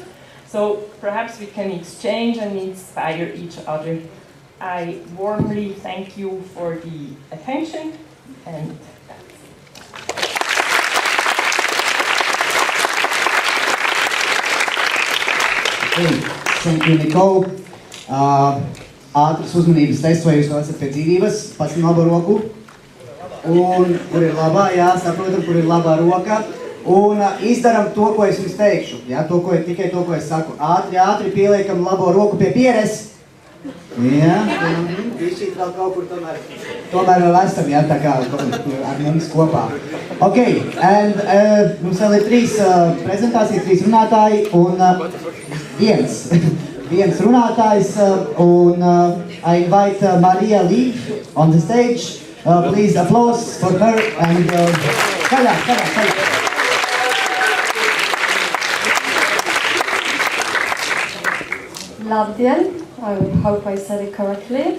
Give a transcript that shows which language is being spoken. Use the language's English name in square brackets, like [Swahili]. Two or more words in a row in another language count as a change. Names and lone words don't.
[English] So perhaps we can exchange and inspire each other. I warmly thank you for the attention, and Thank you, Nicole. [Latvian] Ātras uzmanības tests, vai jūs vēl esat pie dzīvības, pats laba roku. Un kur ir labā, jā, saprotam, kur ir labā roka. Un izdaram to, ko es jums teikšu. Jā, tikai to, ko es saku. Ātri pieliekam labo roku pie pieres. Jā, višķīt vēl kaut kur tomēr vēl esam, jā, tā kā ar mums kopā. Ok, and mums vēl ir 3 prezentācijas, 3 runātāji un viens runātājs, un [English] I invite Maria Lee on the stage. Please applause for her and Kaļā. Labdien, I hope I said it correctly.